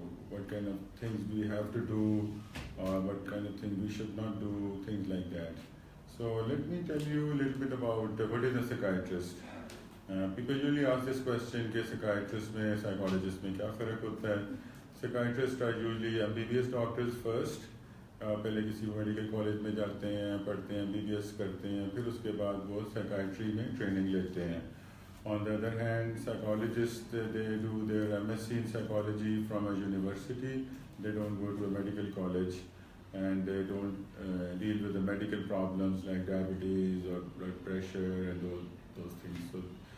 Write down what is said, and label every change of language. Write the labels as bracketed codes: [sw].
[en] What kind of things we have to do, or what kind of things we should not do, things like that. So let me tell you a little bit about what is a psychiatrist. People usually ask this question [ur] کہ psychiatrist میں psychologist میں کیا فرق ہوتا ہے. [en] Psychiatrists are usually MBBS doctors first. [ur] پہلے کسی medical college میں جاتے ہیں, پڑھتے ہیں, MBBS کرتے ہیں, پھر اس کے بعد وہ psychiatry میں ٹریننگ لیتے ہیں. [en] On the other hand, psychologists, they do their MSc in psychology from a university. They don't go to a medical college and they don't deal with the medical problems like diabetes or blood pressure and those things.